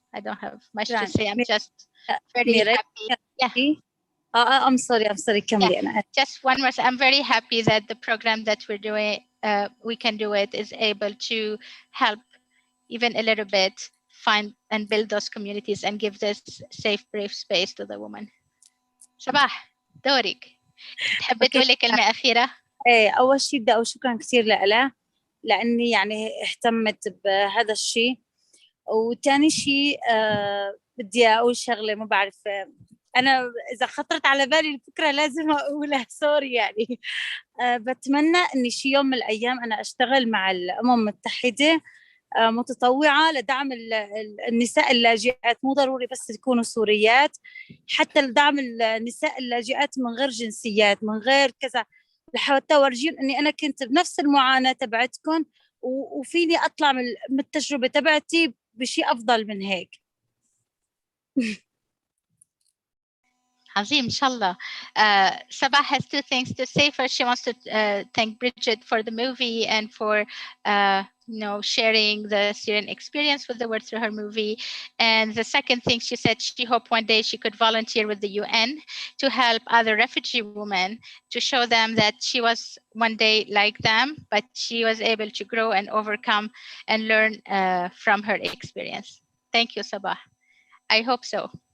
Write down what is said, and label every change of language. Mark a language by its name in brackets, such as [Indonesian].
[English] I don't have much to say. I'm just very happy. Yeah. I'm sorry. Yeah. Just one more. I'm very happy that the program that we're doing, we can do it, is able to help even a little bit find and build those communities and give this safe, brave space to the woman. [Arabic] صباح دورك. تحبي تقولي كلمة أخيرة؟ ايه اول شيء بدي اقول شكرا كثير لها لأني يعني اهتمت بهذا الشيء. وتاني شيء بدي أقول شغلة، ما بعرف أنا إذا خطرت على بالي الفكرة لازم أقولها، سوري يعني. بتمنى إني شي يوم من الأيام أنا أشتغل مع الأمم المتحدة متطوعة لدعم النساء اللاجئات، مو ضروري بس يكونوا سوريات، حتى لدعم النساء اللاجئات من غير جنسيات، من غير كذا، لحتى أورجيهم إني أنا كنت بنفس المعاناة تبعتكم، وفيني أطلع من التجربة تبعتي بشيء أفضل من هيك. عظيم, [English] inshallah. Sabah has two things to say. First, she wants to thank Bridget for the movie and for sharing the Syrian experience with the world through her movie. And the second thing she said, she hoped one day she could volunteer with the UN to help other refugee women, to show them that she was one day like them, but she was able to grow and overcome and learn from her experience. Thank you, Sabah. I hope so.